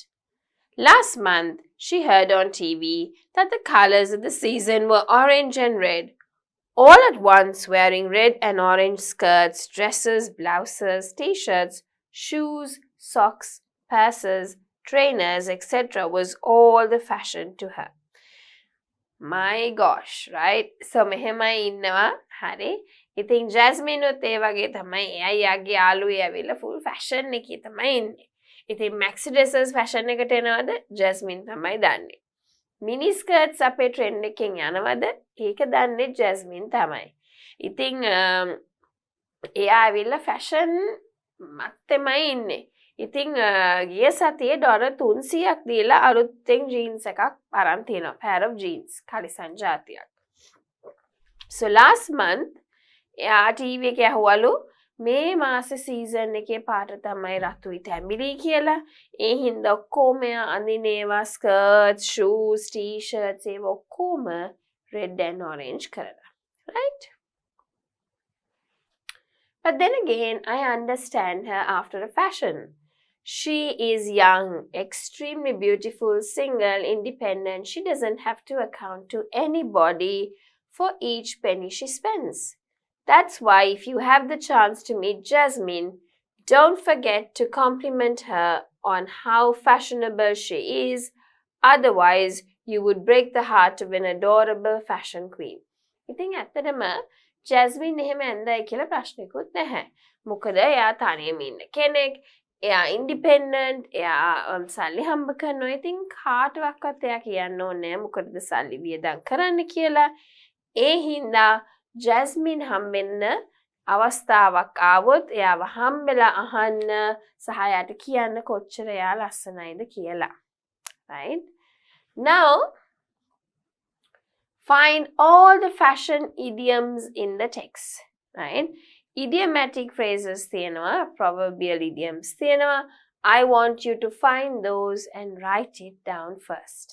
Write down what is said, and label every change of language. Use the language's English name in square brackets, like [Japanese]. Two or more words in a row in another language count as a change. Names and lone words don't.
[English] Last month, she heard on TV that the colors of the season were orange and red. All at once wearing red and orange skirts, dresses, blouses, t-shirts, shoes, socks, purses, trainers, etc. was all the fashion to her. My gosh, right? So [Sinhala] මෙහෙමයි ඉන්නවා. හරි. ඉතින් ජැස්මින් උත් ඒ වගේ තමයි. එයා යාගේ යාළුවෝ ඇවිල්ලා [English] full fashion [Sinhala] එකේ තමයි ඉන්නේ. ඉතින් [English] maxi dresses [Sinhala] fashion එකට එනවද? ජැස්මින් තමයි දන්නේ. [English] Mini skirts [Sinhala] අපේ trend එකෙන් යනවද? ඒක දන්නේ ජැස්මින් තමයි. ඉතින් එයා ඇවිල්ලා fashion මත්තෙමයි ඉන්නේ. ඉතින් ගිය සතියේ $300ක් දීලා අලුතෙන් jeans එකක් අරන් තියෙනවා. [English] Pair of jeans [Sinhala] කලිසම් ජාතියක්. [English] So last month [Sinhala] එයා TV එකේ අහුවලු මේ මාස season එකේ පාට තමයි රතුයි තැඹිලි කියලා. ඒ හින්දා ඔක්කොම අඳිනේවා [English] skirts, shoes, t-shirts [Sinhala] ඒව ඔක්කොම [English] red and orange [Sinhala] කරලා. Right? [English] But then again, I understand her after a fashion. She is young, extremely beautiful, single, independent. She doesn't have to account to anybody for each penny she spends. That's why if you have the chance to meet Jasmine, don't forget to compliment her on how fashionable she is. Otherwise, you would break the heart of an adorable fashion queen. [Sinhala] ඉතින් ඇත්තටම Jasmine එහෙම ඇඳයි කියලා ප්‍රශ්නකුත් නැහැ. මොකද එයා තනියම ඉන්න කෙනෙක්. එයා independent. එයා සල්ලි හම්බ කරනවා. ඉතින් කාටවත් එයා කියන්න ඕනේ නැහැ මොකටද සල්ලි වියදම් කරන්න කියලා. ඒ හින්දා Jasmine හම්බෙන්න අවස්ථාවක් ආවොත් එයාව හම්බෙලා අහන්න සහ එයාට කියන්න කොච්චර එයා ලස්සනයිද කියලා. Right? [English] Now, find all the fashion idioms in the text. Right? Idiomatic phrases තියෙනවා, proverbial idioms තියෙනවා. I want you to find those and write it down first.